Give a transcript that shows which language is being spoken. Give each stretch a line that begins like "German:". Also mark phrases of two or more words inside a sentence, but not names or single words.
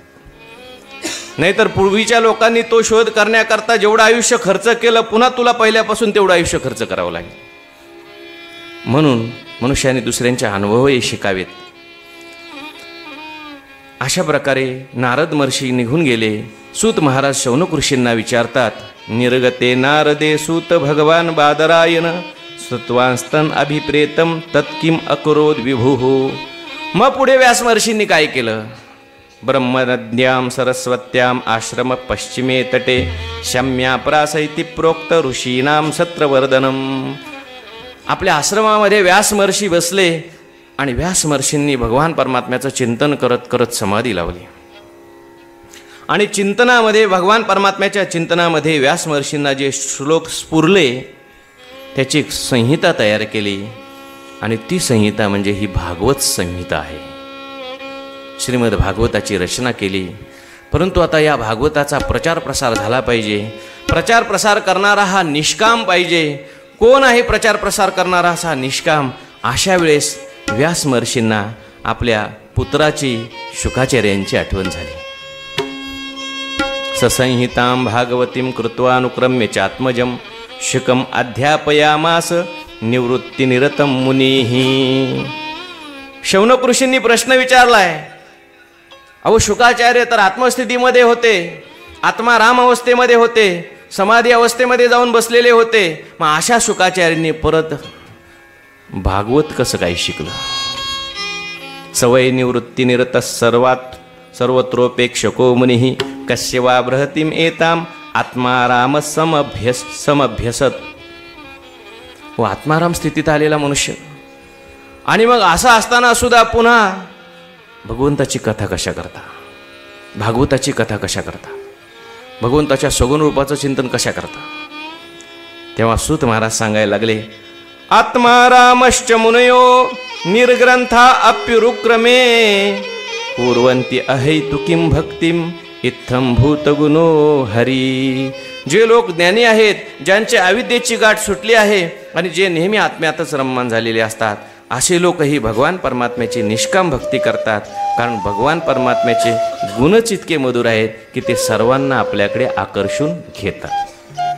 Marathi: नाहीतर पूर्वीच्या लोकांनी तो शोध करण्याकरता जेवढं आयुष्य खर्च केलं, पुन्हा तुला पहिल्यापासून तेवढं आयुष्य खर्च करावं लागेल. म्हणून मनुष्याने दुसऱ्यांचे अनुभवही शिकावेत. अशा प्रकारे नारद महर्षी निघून गेले. सूत महाराज शौनक ऋषींना विचारतात,
Sanskrit: निर्गते नारदे सूत भगवान बादरायण सत्वांस्तन अभिप्रेतम तत्किम अकरोद विभुः.
Marathi: मग पुढे व्यास महर्षींनी काय केलं?
Sanskrit: ब्रह्मनद्यां सरस्वत्याम आश्रम पश्चिमे तटे शम्या प्रासैति प्रोक्त ऋषीनाम सत्रवर्धनम.
Marathi: आपल्या आश्रमामध्ये व्यास महर्षी बसले आणि व्यास महर्षींनी भगवान परमात्म्याचं चिंतन करत करत समाधी लावली. आणि चिंतनामध्ये, भगवान परमात्म्याच्या चिंतनामध्ये व्यास महर्षींना जे श्लोक स्फुरले त्याची एक संहिता तयार केली. आणि ती संहिता म्हणजे ही भागवत संहिता आहे. श्रीमद भागवताची रचना केली. परंतु आता या भागवताचा प्रचार प्रसार झाला पाहिजे. प्रचार प्रसार करणारा हा निष्काम पाहिजे. कोण आहे प्रचार प्रसार करणारा असा निष्काम? अशा वेळेस व्यास महर्षींना आपल्या पुत्राची शुकाचार्यांची आठवण झाली.
Sanskrit: ससंहितां भागवतीं कृत्वा अनुक्रम्य चात्मजं शुकम अध्यापयामास निवृत्तिनिरतं मुनीः.
Marathi: शौनक ऋषींनी प्रश्न विचारलाय. अहो, शुकाचार्य तर आत्मस्थितीमध्ये होते, आत्माराम अवस्थेमध्ये होते, समाधी अवस्थेमध्ये जाऊन बसलेले होते. मग अशा शुकाचार्यांनी परत भागवत कसं काय शिकलं?
Sanskrit: सवय निवृत्तिनिरत सर्वत्रोपेक्षको मुनिः कस्य वा बृहतीम एताम आत्माराम समभ्यसत.
Marathi: व आत्माराम स्थितीत आलेला मनुष्य आणि मग असं असताना सुद्धा पुन्हा भगवंताची कथा कशा करता, भागवताची कथा कशा करता, भगवंताच्या सगुण रूपाचं चिंतन कशा करता? तेव्हा सूत महाराज सांगायला लागले,
Sanskrit: आत्मारामश्च मुनयो निर्ग्रंथा अप्युरुक्रमे कुर्वन्ति अहैतुकीं भक्तिम इत्थं भूतगुणो हरी.
Marathi: जे लोक ज्ञानी आहेत, ज्यांचे अविद्येची गाठ सुटली आहे आणि जे नेहमी आत्म्यातच रममान झालेले असतात, असे लोकही भगवान परमात्म्याची निष्काम भक्ती करतात. कारण भगवान परमात्म्याचे गुणच इतके मधुर आहेत की ते सर्वांना आपल्याकडे आकर्षून घेतात.